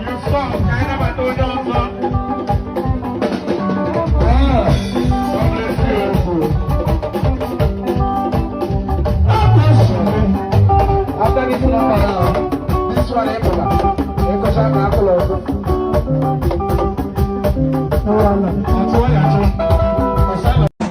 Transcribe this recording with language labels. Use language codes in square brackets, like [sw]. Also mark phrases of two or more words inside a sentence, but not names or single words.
[ig] Song, ka anyị nabata onye ọzọ. [en] Ah, God bless you. After this number now, this one, eh, brother? Eh, 'cause I'm not close. No, I'm not. [ig] Atụ ya, atụ. Asala.